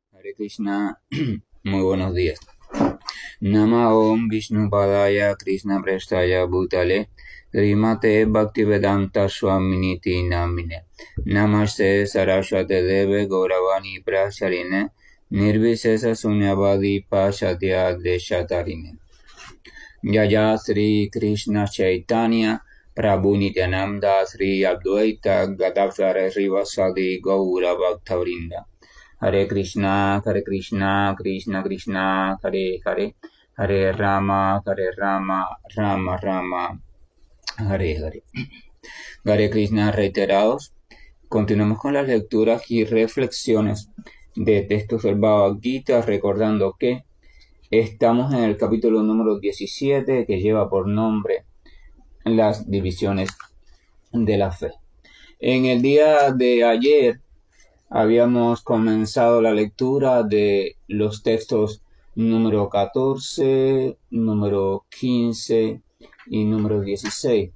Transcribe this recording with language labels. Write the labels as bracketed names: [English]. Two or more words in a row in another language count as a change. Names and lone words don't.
[Spanish] Hare Krishna, muy buenos días. [Sanskrit] नम ॐ विष्णु पादाय कृष्ण प्रेष्ठाय भूतले श्रीमते भक्तिवेदान्त स्वामिनिति नामिने नमस्ते सारस्वते देवे गौरवाणी प्रचारिणे निर्विशेष शून्यवादि पाश्चात्य देशतारिणे जय श्री कृष्ण चैतन्य प्रभु नित्यानन्द श्री अद्वैत गदाधर श्रीवासादि गौर भक्तवृन्द हरे कृष्ण कृष्ण कृष्ण हरे हरे हरे राम राम राम हरे हरे. [Spanish] Hare Krishna reiterados. Continuamos con las lecturas y reflexiones de textos del Bhagavad Gita, recordando que estamos en el capítulo número 17, que lleva por nombre las divisiones de la fe. En el día de ayer habíamos comenzado la lectura de los textos número 14, número 15 y número 16.